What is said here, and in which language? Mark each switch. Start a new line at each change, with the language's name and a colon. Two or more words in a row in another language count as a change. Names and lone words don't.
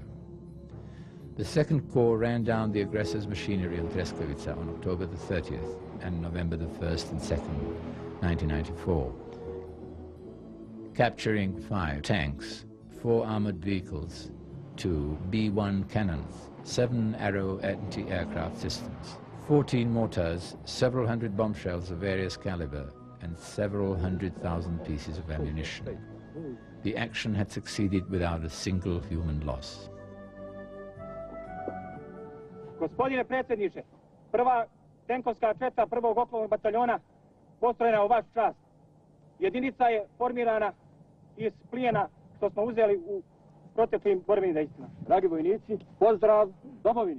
English: The 2nd Corps ran down the aggressor's machinery on Treskavica on October the 30th and November the 1st and 2nd, 1994, capturing 5 tanks, 4 armored vehicles, 2 B-1 cannons, 7 Arrow anti-aircraft systems, 14 mortars, several hundred bombshells of various caliber, and several 100,000 pieces of ammunition. The action had succeeded without a single human loss.
Bosnian: Gospodine predsjedniče, prva tenkovska četa 1. oklopnog bataljona postrojena u vaš čast. Jedinica je formirana iz plijena što smo uzeli u proteklim borbenim dejstvima. Dragi vojnici, pozdrav domovini!